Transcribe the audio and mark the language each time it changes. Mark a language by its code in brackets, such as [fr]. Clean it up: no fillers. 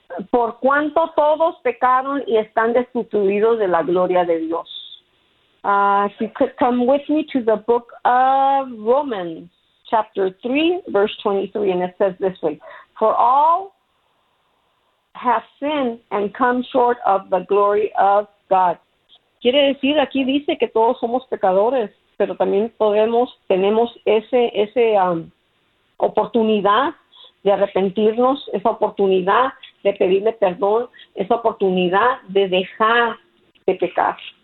[es] Por cuanto todos pecaron y están destituidos de la gloria de Dios. [en] If you could come with me to the book of Romans, chapter 3, verse 23, and it says this way. For all have sinned and come short of the glory of God. [es] Quiere decir, aquí dice que todos somos pecadores, pero también tenemos ese oportunidad de arrepentirnos, esa oportunidad de pedirle perdón, esa oportunidad de dejar de pecar.